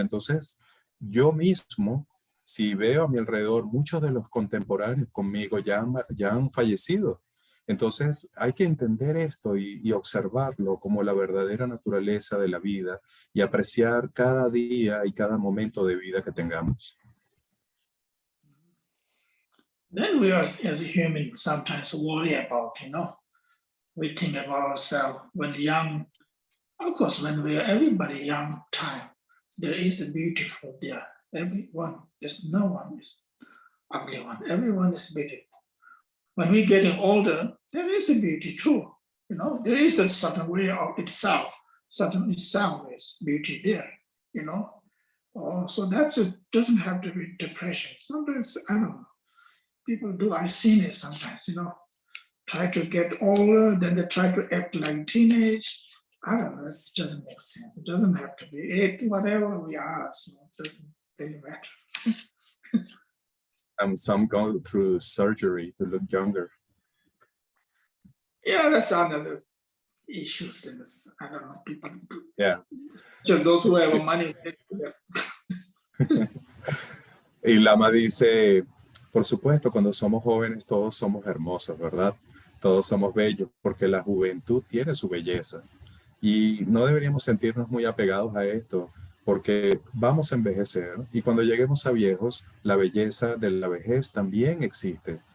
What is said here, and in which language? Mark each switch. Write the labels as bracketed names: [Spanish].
[Spanish] Entonces, yo mismo, si veo a mi alrededor, muchos de los contemporáneos conmigo ya han fallecido. Entonces hay que entender esto y observarlo como la verdadera naturaleza de la vida y apreciar cada día y cada momento de vida que tengamos. [English] Then we are, as a human, sometimes worry about, we think about ourselves when young. Of course, when we are everybody young time, there is a beautiful there. Everyone, there's no one is ugly one. Everyone is beautiful. When we're getting older, there is a beauty too. There is a certain way of itself, certain itself is beauty there, So that's it. Doesn't have to be depression. Sometimes, I don't know, people do, I've seen it sometimes, try to get older, then they try to act like teenage. I don't know, it doesn't make sense. It doesn't have to be it, whatever we are, so it doesn't really matter. Some go through surgery to look younger. Yeah, that's another issues in this. I don't know, people do. Yeah. So those who have money, yes. [Spanish] Y Lama dice, por supuesto, cuando somos jóvenes todos somos hermosos, ¿verdad? Todos somos bellos porque la juventud tiene su belleza. Y no deberíamos sentirnos muy apegados a esto porque vamos a envejecer y cuando lleguemos a viejos, la belleza de la vejez también existe.